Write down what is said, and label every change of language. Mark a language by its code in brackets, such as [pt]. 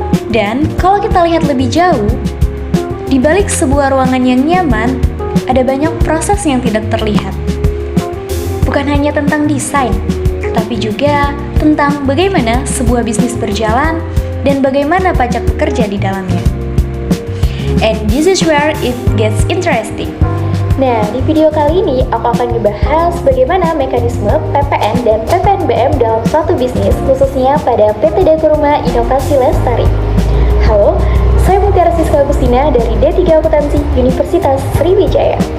[id] Dan kalau kita lihat lebih jauh, di balik sebuah ruangan yang nyaman, ada banyak proses yang tidak terlihat. Bukan hanya tentang desain, tapi juga tentang bagaimana sebuah bisnis berjalan dan bagaimana pajak bekerja di dalamnya. [en] And this is where it gets interesting. [id] Nah, di video kali ini aku akan ngebahas bagaimana mekanisme PPN dan PPNBM dalam suatu bisnis, khususnya pada PT Dekoruma Inovasi Lestari. Halo, saya Mutiara Siska Agustina dari D3 Akuntansi Universitas Sriwijaya.